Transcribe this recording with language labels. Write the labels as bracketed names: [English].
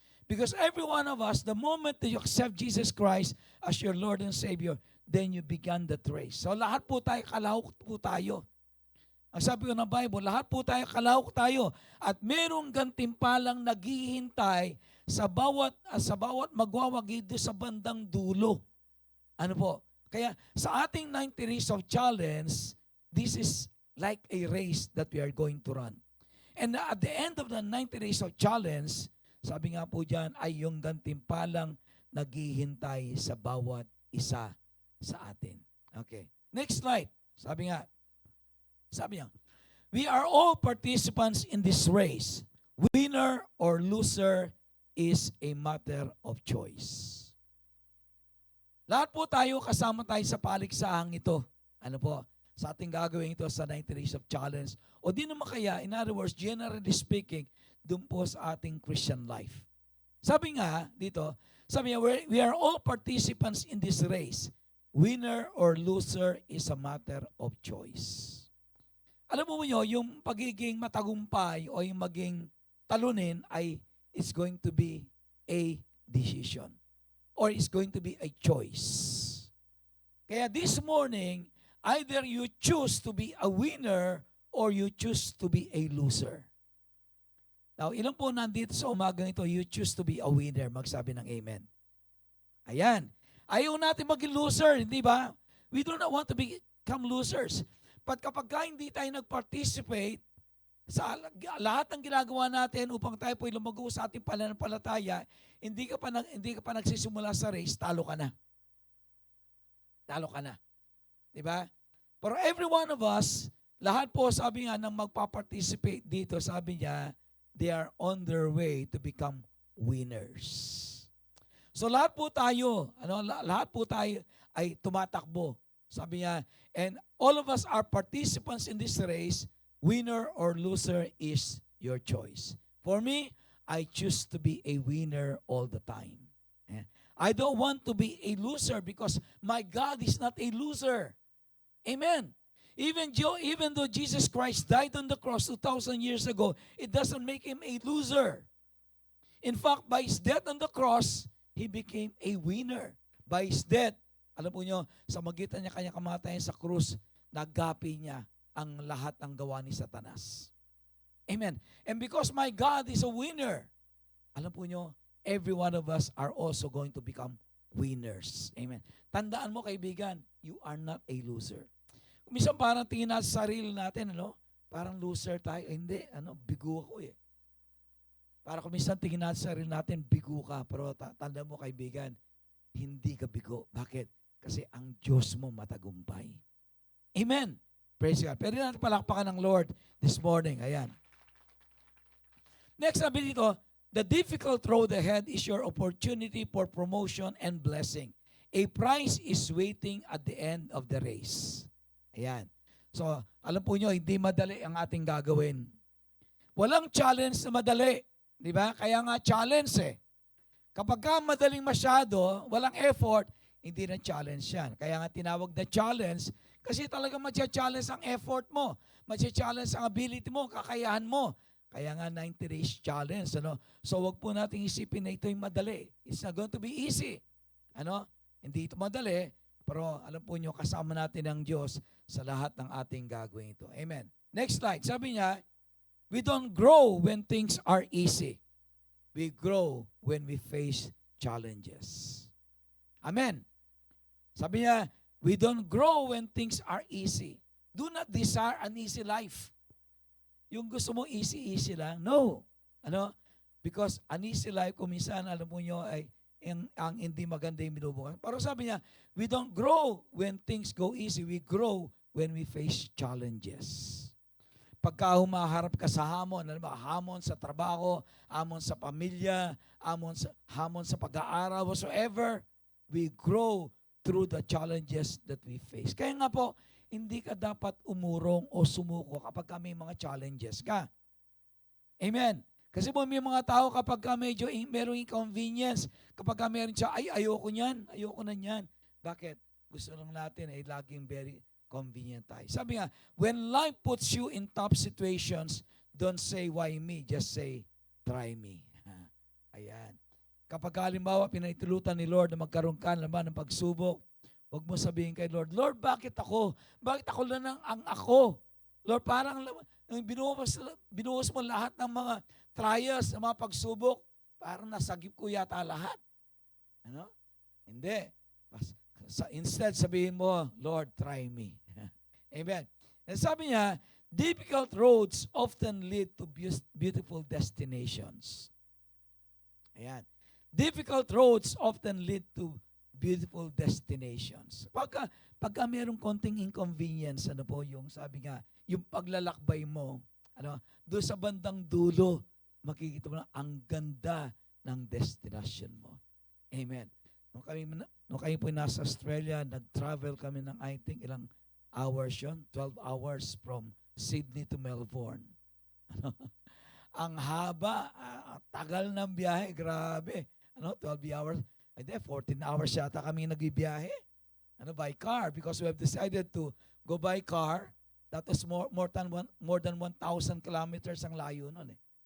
[English] Because every one of us, the moment that you accept Jesus Christ as your Lord and Savior, then you began that race. [Filipino] So lahat po tayo, kalahok po tayo. Ang sabi ko ng Bible, lahat po tayo, kalahok tayo. At merong gantimpalang naghihintay sa bawat magwawagi doon sa bandang dulo. Ano po? Kaya sa ating [English] 90 Days of Challenge, this is like a race that we are going to run. And at the end of the 90 Days of Challenge, [Filipino] sabi nga po dyan, ay yung gantimpalang naghihintay sa bawat isa sa atin. [English] Okay. Next slide. [Filipino] Sabi niya, [English] we are all participants in this race. Winner or loser is a matter of choice. [Filipino] Lahat po tayo, kasama tayo sa paligsahang ito. Ano po? Sa ating gagawin ito sa 90 Days of Challenge. O di naman kaya, [English] in other words, generally speaking, [Filipino] dun po sa ating Christian life. Sabi nga dito, sabi niya, [English] we are all participants in this race. Winner or loser is a matter of choice. [Filipino] Alam mo nyo, yung pagiging matagumpay o yung maging talunin ay [English] it's going to be a decision. Or it's going to be a choice. [Filipino] Kaya [English] this morning, either you choose to be a winner or you choose to be a loser. Now, [Filipino] ilan po nandito sa umagang ito, [English] you choose to be a winner. [Filipino] Magsabi ng amen. Ayan. Ayaw natin maging loser, hindi ba? [English] We do not want to become losers. But [Filipino] kapag hindi tayo nag-participate sa lahat ng ginagawa natin upang tayo po'y lumago sa ating pananampalataya, hindi ka pa nagsisimula sa race, talo ka na. Talo ka na. Di ba? Pero [English] every one of us, [Filipino] lahat po, sabi nga, nang magpa-participate dito, sabi niya, [English] they are on their way to become winners. [Filipino] So lahat po tayo, lahat po tayo ay tumatakbo. Sabi niya, [English] and all of us are participants in this race. Winner or loser is your choice. For me, I choose to be a winner all the time. I don't want to be a loser because my God is not a loser. Amen. Even though Jesus Christ died on the cross 2,000 years ago, it doesn't make him a loser. In fact, by his death on the cross, he became a winner. By his death, [Filipino] alam po nyo, sa magitan niya kanyang kamatayan sa krus, nagapi niya ang lahat ng gawa ni Satanas. [English] Amen. And because my God is a winner, [Filipino] alam po nyo, [English] every one of us are also going to become winners. Amen. [Filipino] Tandaan mo, kaibigan, [English] you are not a loser. [Filipino] Minsan parang tingin natin sa sarili natin, parang loser tayo. Hindi, bigo ako eh. Para kung minsan tingin natin sa sarili natin, bigo ka. Pero tanda mo, kaibigan, hindi ka bigo. Bakit? Kasi ang Diyos mo matagumpay. Amen. Praise God. Pwede natin palakpakan ng Lord [English] this morning. [Filipino] Ayan. Next, sabi dito, [English] the difficult road ahead is your opportunity for promotion and blessing. A prize is waiting at the end of the race. [Filipino] Ayan. So, alam po nyo, hindi madali ang ating gagawin. Walang challenge na madali. Di ba? Kaya nga challenge eh. Kapag ka madaling masyado, walang effort, hindi na challenge yan. Kaya nga tinawag na challenge kasi talaga matcha-challenge ang effort mo. Matcha-challenge ang ability mo, kakayahan mo. Kaya nga 90 days challenge. So wag po nating isipin na ito'y madali. [English] It's not going to be easy. [Filipino] Hindi ito madali, pero alam po nyo, kasama natin ang Diyos sa lahat ng ating gagawin ito. Amen. [English] Next slide. [Filipino] Sabi niya, [English] we don't grow when things are easy. We grow when we face challenges. Amen. [Filipino] Sabi niya, [English] we don't grow when things are easy. Do not desire an easy life. [Filipino] Yung gusto mo easy lang. [English] No. Because an easy life, [Filipino] kung minsan, alam mo nyo, ay ang hindi maganda yung binubukan. Pero sabi niya, [English] we don't grow when things go easy. We grow when we face challenges. [Filipino] Pagka humaharap ka sa hamon, hamon sa trabaho, hamon sa pamilya, hamon sa pag-aaral, [English] whatsoever, we grow through the challenges that we face. [Filipino] Kaya nga po, hindi ka dapat umurong o sumuko kapag may mga challenges ka. Amen. Kasi po may mga tao kapag medyo merong inconvenience, kapag meron siya, ayoko na niyan. Bakit? Gusto lang natin ay laging very convenient tayo. Sabi nga, [English] when life puts you in tough situations, don't say, why me? Just say, try me. Ayan. [Filipino] Kapag halimbawa, pinahintulutan ni Lord na magkaroon ka naman ng pagsubok, huwag mo sabihin kay Lord, Lord, bakit ako? Bakit ako lang ang ako? Lord, parang binuhos mo lahat ng mga trials, ng mga pagsubok, parang nasagip ko yata lahat. Hindi. Instead, sabihin mo, Lord, [English] try me. [Filipino] Amen. And sabi niya, [English] difficult roads often lead to beautiful destinations. [Filipino] Ayan. [English] Difficult roads often lead to beautiful destinations. [Filipino] Pagka mayroong konting inconvenience, yung sabi nga, yung paglalakbay mo, doon sa bandang dulo, makikita mo na ang ganda ng destination mo. Amen. Nung kami po nasa Australia, nag-travel kami ng [English] I think [Filipino] ilang hours yun, [English] 12 hours from Sydney to Melbourne. [Filipino] Ang haba, tagal ng biyahe, grabe. 12 hours, 14 hours yata kami nagbibiyahe. [English] By car, because we have decided to go by car. That was more than 1,000 kilometers [Filipino] ang layo nun eh.